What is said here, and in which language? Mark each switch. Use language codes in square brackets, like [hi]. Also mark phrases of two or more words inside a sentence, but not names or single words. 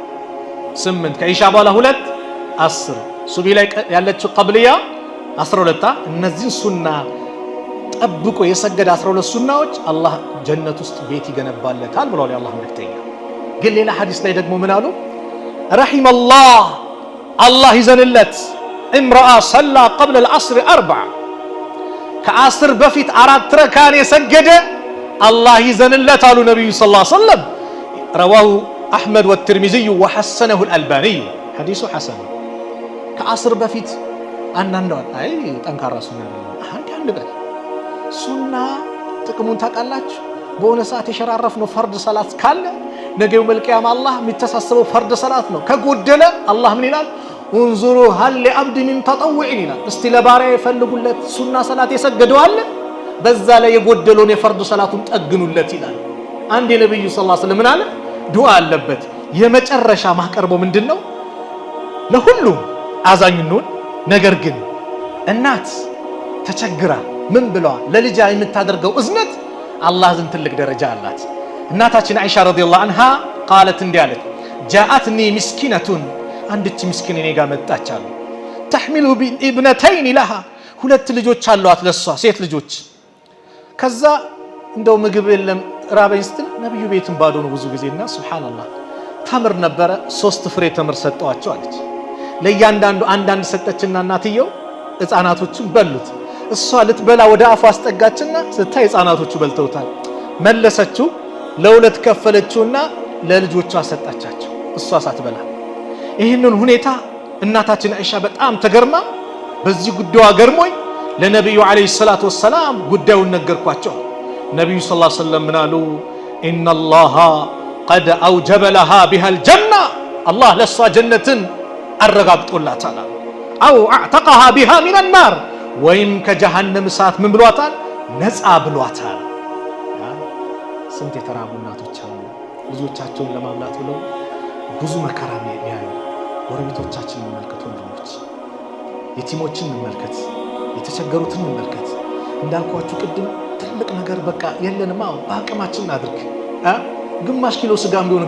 [am] 8 ከኢሻ በኋላ 2 10 ሱቢ ላይ ያለችው ቀብልያ 12 እነዚህ ሱና ጠብቆ የሰገደ 12 ሱናዎች አላህ ጀነት ውስጥ ቤት ይገነባለታል ብለው የአላህ መልእክተኛ ግን ሌላ ሐዲስ ላይ ደግሞ ምን አሉ [ar] رحم الله الله [am] ይዘንለት [ar] امرأة صلى قبل العصر [am] 4 ከአስር በፊት 4 ረካን የሰገደ الله ይዘንለት አሉ ነብዩ [ar] صلى الله عليه وسلم رواه احمد والترمذي وحسنه الالباني حديث حسن [am] ከአስር በፊት አንዳንድ አይ ጠንካራ ሱና አንድ በል ሱና ጥቅሙን ታውቃላችሁ በሆነ ሰዓት የሸራረፍነው ፈርድ ሰላት ካለ ነገው መልቂያም አላህ የሚተሳሰበው ፈርድ ሰላት ነው ከጎደለ አላህ ምን ይላል [ar] انظروا هل لعبد من تطوع [am] ይላል እስቲ ለባሪያ የፈልጉለት ሱና ሰላት የሰገደው አለ በዛ ላይ የጎደለውን የፈርድ ሰላቱን ጠግኑለት ይላል አንድ የነብዩ [ar] صلى الله عليه وسلم [am] ምን አለ ዱዓ አለበት የመጨረሻ ማቀርበው ምንድነው ለሁሉም አዛኝኑን ነገር ግን እናት ተቸግራ ምን ብለዋ ለልጇ የምታደርገው እዝነት አላህ ዘንድ ትልቅ ደረጃ አላት እናታችን አይሻ [ar] رضي الله عنها [am] قالت እንዲያለች [ar] جاءتني مسكينة [am] አንድች ምስኪን እኔ ጋር መጣች አሉ [ar] تحمل ابنتين لها [am] ሁለት ልጆች አሏት ለሷ ሴት ልጆች ከዛ እንደው ምግብ የለም ራበኝ ስትል ነብዩ ቤትን ባዶ ነው ብዙ ጊዜና ሱብሃንአላህ ተምር ነበረ 3 ፍሬ ተምር ሰጠዋቸው አለች ለያንዳንዱ አንዳንድ ሰጠችና እናትየው ህፃናቶቹን በሉት እሷ ልትበላ ወደ አፏ አስጠጋችና ስታይ ህፃናቶቹ በልተውታል መለሰችው ለሁለት ከፈለችውና ለልጆቿ ሰጣቻቸው እሷ ሳትበላ ይሄንን ሁኔታ እናታችን አይሻ በጣም ተገርማ በዚህ ጉዳዩ ገርሞኝ ለነብዩ [ar] عليه الصلاة والسلام [am] ጉዳዩን ነገርኳቸው ነብዩ [ar] صلى الله عليه وسلم [am] ምናሉ [ar] ان الله قد اوجب لها بها الجنه الله [am] ለሷ ጀነትን አረጋግጦላታል አው [ar] اعتقها بها من النار [am] ወይም ከጀሃነም እሳት ምን ብሏታል ነፃ ብሏታል ስንት የተራቡ እናቶች አሉ ልጆቻቸውን ለማብላት ብለው ብዙ መከራ የሚያዩ ጎረቤቶቻችንን እንመልከት ወንድሞች የቲሞችን እንመልከት የተቸገሩትን እንመልከት እንዳልኳችሁ ቅድም ትልቅ ነገር በቃ የለንም በአቅማችን አድርግ ግማሽ ኪሎ ስጋም ቢሆን